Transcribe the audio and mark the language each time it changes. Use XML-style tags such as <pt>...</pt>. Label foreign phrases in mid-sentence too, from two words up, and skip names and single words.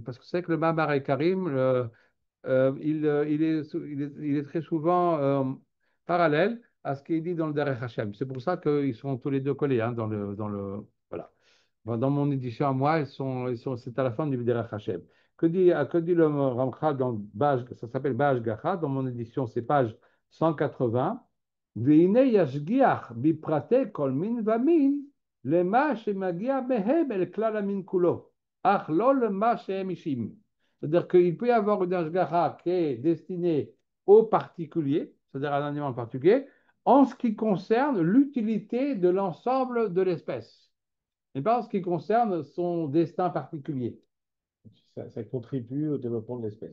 <fr>Parce que c'est que le Mamarei Karim, il est très souvent parallèle à ce qui est dit dans le Derech Hashem. C'est pour ça qu'ils sont tous les deux collés hein, voilà. Bon, dans mon édition à moi, c'est à la fin du Derech Hashem. Que dit le Ramchal dans ça s'appelle Baj Gacha, dans mon édition, c'est page 180.</fr> <he>והנה ישגיח בפרטי כל מין ומין למה שמגיע מהם אל כלל המין כולו, אך לא למה שהם אישים.</he> <fr>C'est-à-dire qu'il peut y avoir une ashgaha qui est destinée aux particuliers, c'est-à-dire à un animal particulier, en ce qui concerne l'utilité de l'ensemble de l'espèce, et pas en ce qui concerne son destin particulier. Ça contribue au développement de l'espèce.</fr>